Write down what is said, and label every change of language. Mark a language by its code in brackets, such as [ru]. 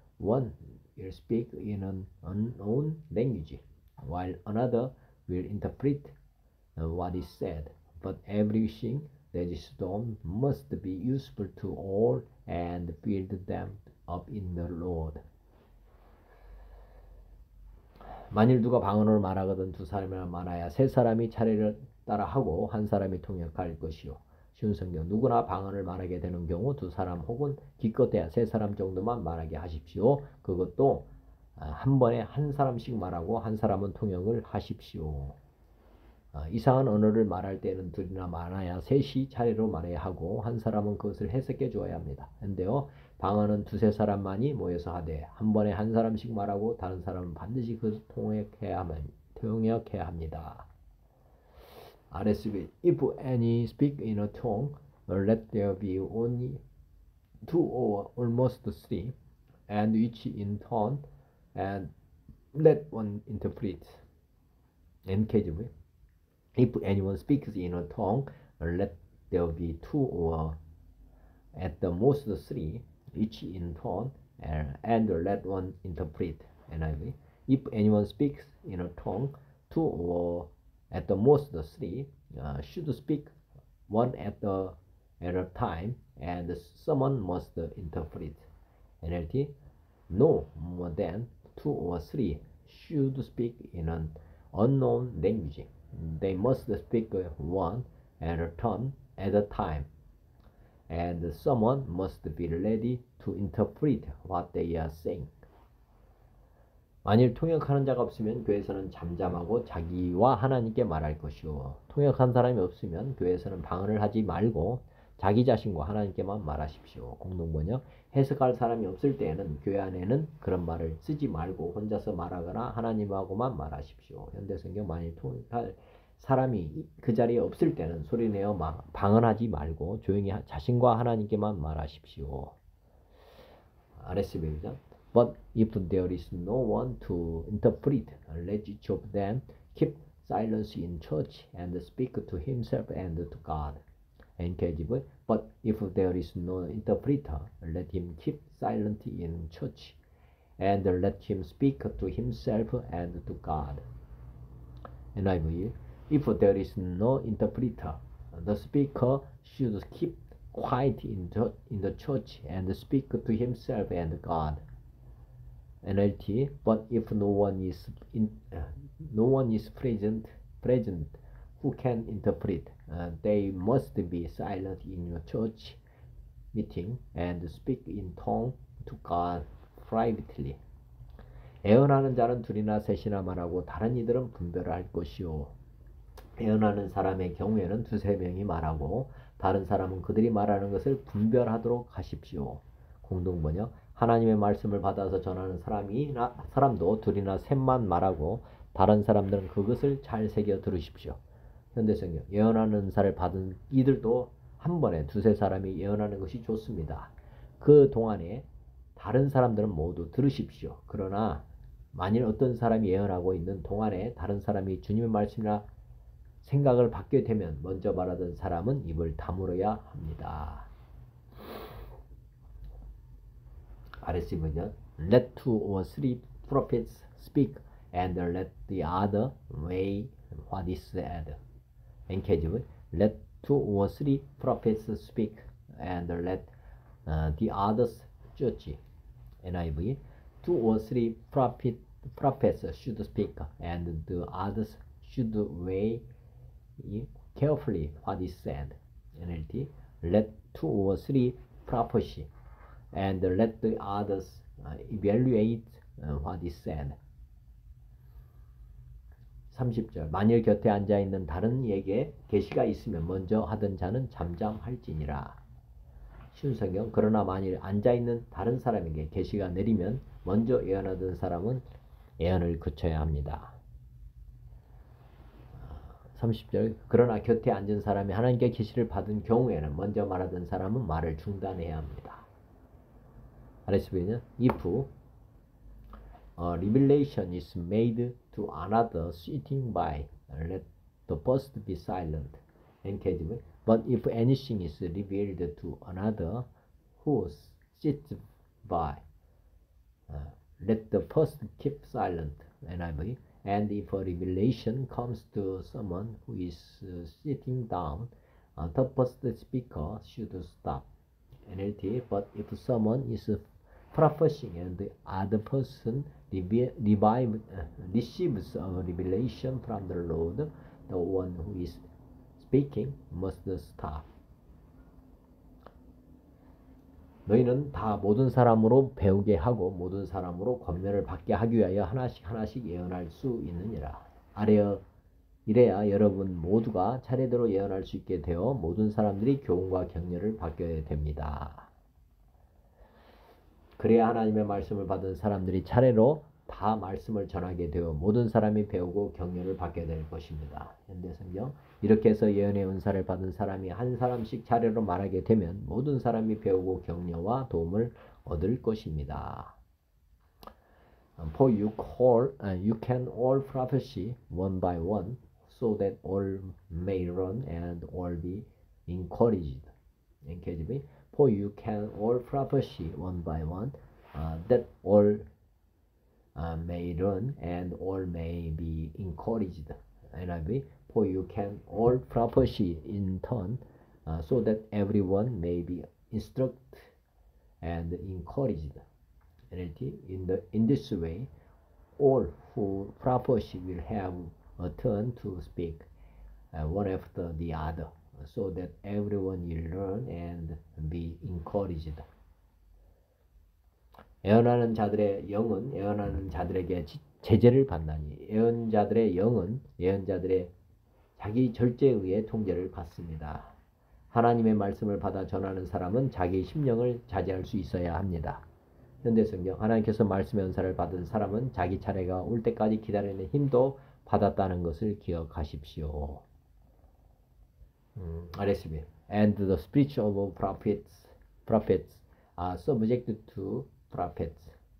[en] One will speak in an unknown language, while another will interpret what is said. But everything that is done must be useful to all and build them up in the Lord. [ko] 만일 누가 방언을 말하거든 두 사람이나 많아야 세 사람이 차례를 따라 하고 한 사람이 통역할 것이요. 쉬운 성경 누구나 방언을 말하게 되는 경우 두 사람 혹은 기껏해야 세 사람 정도만 말하게 하십시오. 그것도 한 번에 한 사람씩 말하고 한 사람은 통역을 하십시오. 이상한 언어를 말할 때는 둘이나 많아야 셋이 차례로 말해야 하고 한 사람은 그것을 해석해 주어야 합니다. 근데요 방언은 두세 사람만이 모여서 하되 한 번에 한 사람씩 말하고 다른 사람은 반드시 그것을 통역해야 합니다. [en] RSV If any speak in a tongue, let there be only two or almost three, and each in turn, and let one interpret. NKJV If anyone speaks in a tongue, let there be two or at the most three, each in turn, and let one interpret. NIV. If anyone speaks in a tongue, two or at the most three should speak one at a time, and someone must interpret. NLT. No more than two or three should speak in an unknown language. They must speak one at a turn at a time, and someone must be ready to interpret what they are saying. [ko] 만일 통역하는 자가 없으면 교회에서는 잠잠하고 자기와 하나님께 말할 것이요. 통역한 사람이 없으면 교회에서는 방언을 하지 말고 자기 자신과 하나님께만 말하십시오. 공동번역 해석할 사람이 없을 때에는 교회 안에는 그런 말을 쓰지 말고 혼자서 말하거나 하나님하고만 말하십시오. 현대성경 만일 통역할 사람이 그 자리에 없을 때는 소리내어 방언하지 말고 조용히 자신과 하나님께만 말하십시오. RSV입니다. [en] But if there is no one to interpret, let each of them keep silence in church and speak to himself and to God. NKJV. But if there is no interpreter, let him keep silent in church and let him speak to himself and to God. NIV, if there is no interpreter, the speaker should keep quiet in the church and speak to himself and God. NLT, but if no one is present who can interpret, they must be silent in your church meeting and speak in tongue to God privately. [ko] 애언하는 자는 둘이나 셋이나 말하고 다른 이들은 분별할 것이요. 애언하는 사람의 경우에는 두세 명이 말하고 다른 사람은 그들이 말하는 것을 분별하도록 하십시오. 공동번역, 하나님의 말씀을 받아서 전하는 사람도 둘이나 셋만 말하고 다른 사람들은 그것을 잘 새겨 들으십시오. 현대성경, 예언하는 은사를 받은 이들도 한 번에 두세 사람이 예언하는 것이 좋습니다. 그 동안에 다른 사람들은 모두 들으십시오. 그러나 만일 어떤 사람이 예언하고 있는 동안에 다른 사람이 주님의 말씀이나 생각을 받게 되면 먼저 말하던 사람은 입을 다물어야 합니다. [en] RSC 버전, let two or three prophets speak and let the other weigh what is said. NKJ, let two or three prophets speak and let the others judge. NIV, two or three prophets should speak and the others should weigh carefully what is said. NLT, let two or three prophecy and let the others evaluate what is said. [ko] 30절, 만일 곁에 앉아있는 다른 이에게 계시가 있으면 먼저 하던 자는 잠잠할지니라. 신성경, 그러나 만일 앉아있는 다른 사람에게 계시가 내리면 먼저 예언하던 사람은 예언을 그쳐야 합니다. 30절, 그러나 곁에 앉은 사람이 하나님께 계시를 받은 경우에는 먼저 말하던 사람은 말을 중단해야 합니다. [en] RSV는 if revelation is made to another sitting by, let the first be silent. NKJ, but if anything is revealed to another who sits by, let the first keep silent. NIV, and if a revelation comes to someone who is sitting down, the first speaker should stop. NLT, but if someone is prophesying and the other person receives a revelation from the Lord, the one who is speaking must stop. [ko] 너희는 다 모든 사람으로 배우게 하고 모든 사람으로 권면을 받게 하기 위하여 하나씩 예언할 수 있느니라. 이래야 여러분 모두가 차례대로 예언할 수 있게 되어 모든 사람들이 교훈과 격려를 받게 됩니다. 그래야 하나님의 말씀을 받은 사람들이 차례로 다 말씀을 전하게 되어 모든 사람이 배우고 격려를 받게 될 것입니다. 현대성경, 이렇게 해서 예언의 은사를 받은 사람이 한 사람씩 차례로 말하게 되면 모든 사람이 배우고 격려와 도움을 얻을 것입니다. [en] For you can all prophesy one by one, so that all may learn and all be encouraged. NKJV, for you can all prophesy one by one, that all may learn and all may be encouraged. NIV, for you can all prophesy in turn, so that everyone may be instructed and encouraged. NLT, in this way, all who prophesy will have a turn to speak, one after the other, so that everyone will learn and be encouraged. [ko] 예언하는 자들의 영은 예언하는 자들에게 제재를 받나니 예언자들의 영은 예언자들의 자기 절제에 의해 통제를 받습니다. 하나님의 말씀을 받아 전하는 사람은 자기 심령을 자제할 수 있어야 합니다. 현대성경, 하나님께서 말씀의 은사를 받은 사람은 자기 차례가 올 때까지 기다리는 힘도 받았다는 것을 기억하십시오. [en] RSV, and the spirits of prophets are subject to prophets.